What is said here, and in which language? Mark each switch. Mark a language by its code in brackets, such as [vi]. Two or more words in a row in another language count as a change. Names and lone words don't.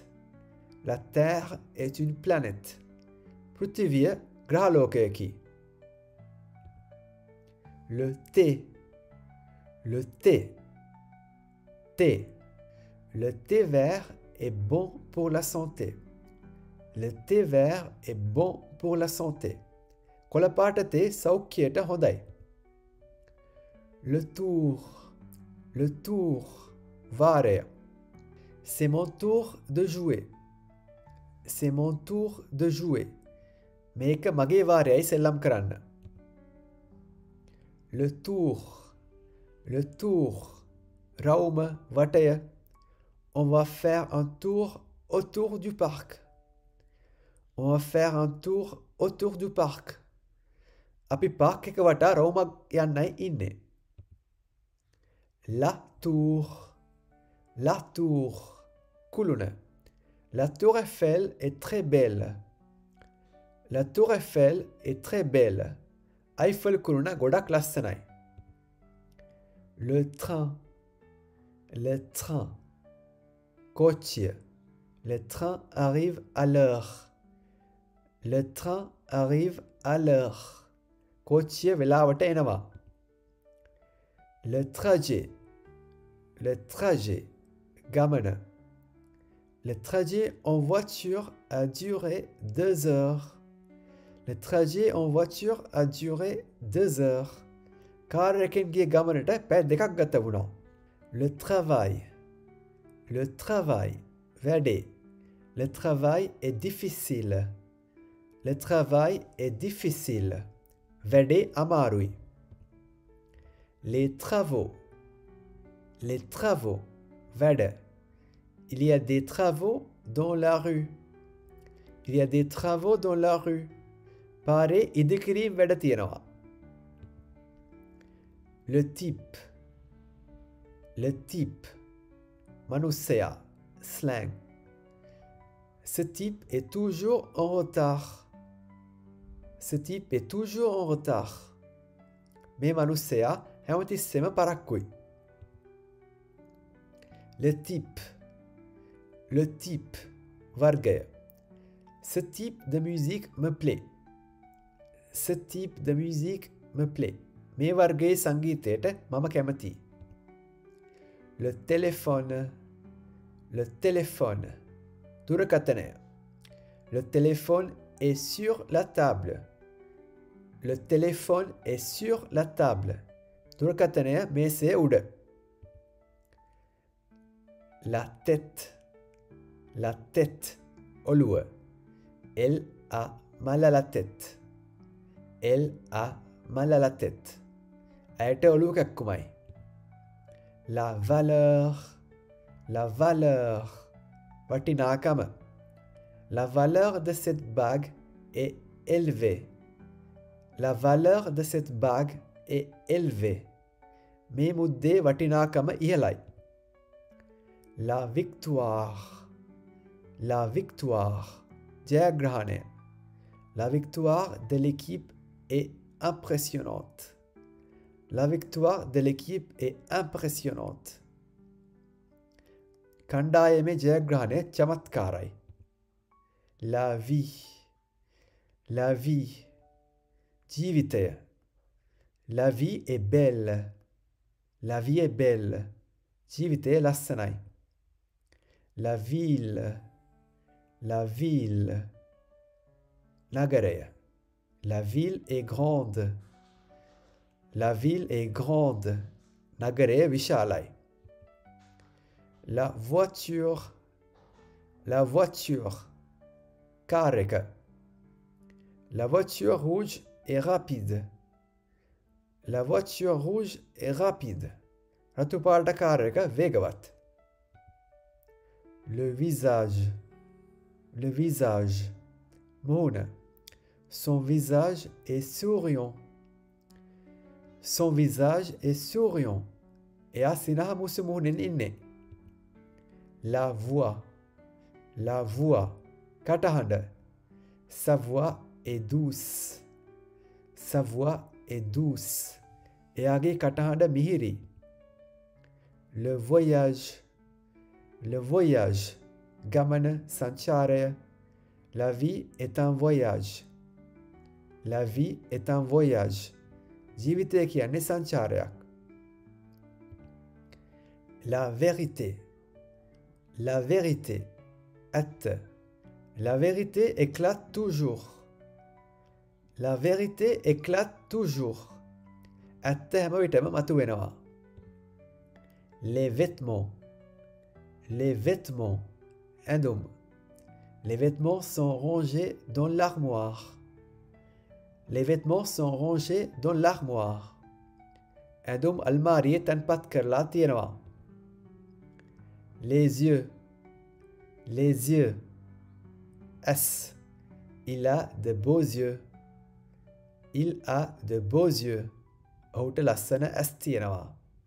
[fr] La terre est une planète. [si] පෘථිවිය ග්‍රහලෝකයකි. [fr] Le thé. Le thé. Thé. Le thé vert est bon pour la santé. Le thé vert est bon pour la santé. [si] කොළපාට තේ සෞඛ්‍යයට හොඳයි. [fr] Le tour. Le tour. Vare. C'est mon tour de jouer. C'est mon tour de jouer. [si] මේක මගේ වාරයයි සෙල්ලම් කරන්න. [fr] Le tour. Le tour. [si] රවුම වටය. [fr] On va faire un tour autour du parc. On va faire un tour autour du parc. [si] අපි පාක් එක වටා රවුමක් යන්නයි ඉන්නේ. [fr] La tour. La tour. [si] කුළුණ. [fr] La tour Eiffel est très belle. La tour Eiffel est très belle. [si] Eiffel කුළුණ ගොඩක් ලස්සනයි. [fr] Le train. Le train. Kochia. Le train arrive à l'heure. Le train arrive à l'heure. [si] කෝච්චිය වෙලාවට එනවා. [fr] Le trajet. Le trajet. Gamana. Le trajet en voiture a duré 2 heures. Le trajet en voiture a duré 2 heures. [si] Car එකෙන්ගේ ගමනට පැය දෙකක් ගත වුණා. [fr] Le travail. Le travail. වැඩේ. Le travail est difficile. Le travail est difficile. [si] වැඩේ අමාරුයි. [fr] Les travaux. Les travaux. වැඩ. Il y a des travaux dans la rue. Il y a des travaux dans la rue. [si] පාරේ ඉදිකිරීම් වැඩ තියෙනවා. [fr] Le type. Le type. Manusia. Slang. Ce type est toujours en retard. Ce type est toujours en retard. [si] මේ මනුස්සයා හැමතිස්සෙම පරක්කුයි. [fr] Le type. Le type. [si] වර්ගය. [fr] Ce type de musique me plaît. Ce type de musique me plaît. [si] මේ වර්ගයේ සංගීතයට මම කැමතියි. [fr] Le téléphone. Le téléphone. දුරකථනය. Le téléphone est sur la table. Le téléphone est sur la table. [si] දුරකථනය මේසය උඩ. [fr] La tête. La tête. ඔළුව. Elle a mal à la tête. Elle a mal à la tête. [si] ඇයට ඔළුව කැක්කුමයි. [fr] La valeur. La valeur. [si] වටිනාකම. [fr] La valeur de cette bague est élevée. La valeur de cette bague est élevée. [si] මේ මුද්දේ වටිනාකම ඉහළයි. [fr] La victoire. La victoire. [si] ජයග්‍රහණය. [fr] La victoire de l'équipe est impressionnante. La victoire de l'équipe est impressionnante. [si] කණ්ඩායමේ ජයග්‍රහණය චමත්කාරයි. [fr] La vie. La vie. ජීවිතය. La vie est belle. La vie est belle. [si] ජීවිතය ලස්සනයි. [fr] La ville. La ville. නගරය. La ville est grande. La ville est grande. [si] නගරය විශාලයි. [fr] La voiture. La voiture. [si] කාර් එක. [fr] La voiture rouge est rapide. La voiture rouge est rapide. [si] රතු පාට කාර් එක වේගවත්. [fr] Le visage. Le visage. මුහුණ. Son visage est souriant. Son visage est souriant. [si] එයා සිනහ මුසු මුහුණෙන් ඉන්නේ. [fr] La voix. La voix. කටහඬ. Sa voix est douce. Sa voix est douce. [si] එයාගේ කටහඬ මිහිරි. [fr] Le voyage. Le voyage. [si] ගමන සංචාරය. [fr] La vie est un voyage. La vie est un voyage. [si] ජීවිතය කියන්නේ සංචාරයක්. [fr] La vérité. La vérité. ඇත්ත. La vérité éclate toujours. La vérité éclate toujours. [si] ඇත්ත හැම විටම මතුවෙනවා. [fr] Les vêtements. Les vêtements. ඇඳුම්. Les vêtements sont rangés dans l'armoire. Les vêtements sont rangés dans l'armoire. [si] ඇඳුම් අල්මාරියේ තැන්පත් කරලා තියෙනවා. [fr] Les yeux. Les yeux. S. Il a de beaux yeux. Il a de beaux yeux. [si] ඔහුට ලස්සන ඇස් තියෙනවා.